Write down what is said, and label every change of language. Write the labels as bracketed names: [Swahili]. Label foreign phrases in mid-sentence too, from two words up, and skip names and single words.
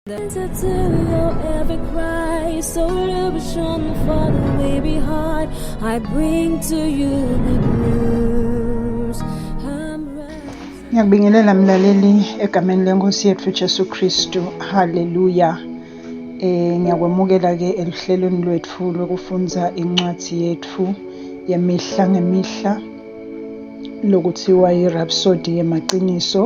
[English] Every cry, solution for the way behind. I bring to you good news. [Swati] Ngiyakubingelela mlaleli egameni lenkosi yethu Jesu Kristu. Haleluya. Ngiyakwamukela ke elihlelweni lwethu lokufunza incwadi yethu yemihla ngemihla lokuthiwa iRhapsody yemaqiniso.